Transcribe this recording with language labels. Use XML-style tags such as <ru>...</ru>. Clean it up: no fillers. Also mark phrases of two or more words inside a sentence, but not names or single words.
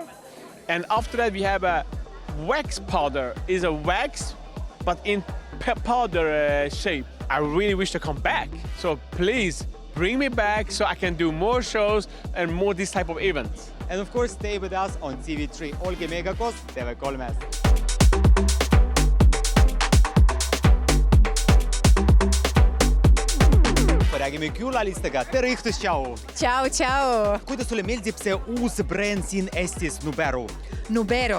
<en>And after that, we have a wax powder. It's a wax, but in powder shape. I really wish to come back. So please bring me back so I can do more shows and more this type of events. And of course, stay with us on TV3.</en> <et>Olge meiega koos TV3-s. Räägime külalistega. Tere õhtust, tšau! Tšau, tšau! Kuidas sulle meeldib see uus brand siin Eestis, Nubero? Nubero.</et>